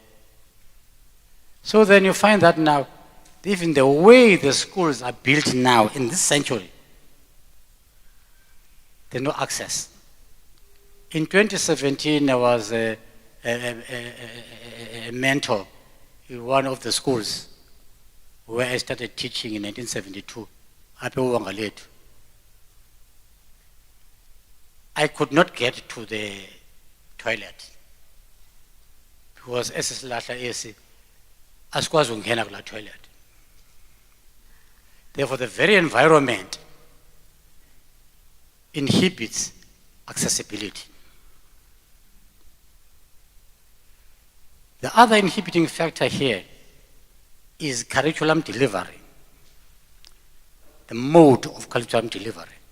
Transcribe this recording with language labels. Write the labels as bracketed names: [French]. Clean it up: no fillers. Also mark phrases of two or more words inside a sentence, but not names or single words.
[English] So then you find that now, even the way the schools are built now in this century, there's no access. In 2017, there was a mentor in one of the schools where I started teaching in 1972, [Xhosa] apha eWangalethu. [English] I could not get to the toilet. [Xhosa] Because esisilahla esi asikwazi ukungena kula toilet. [English] Therefore, the very environment inhibits accessibility. The other inhibiting factor here is curriculum delivery, the mode of curriculum delivery.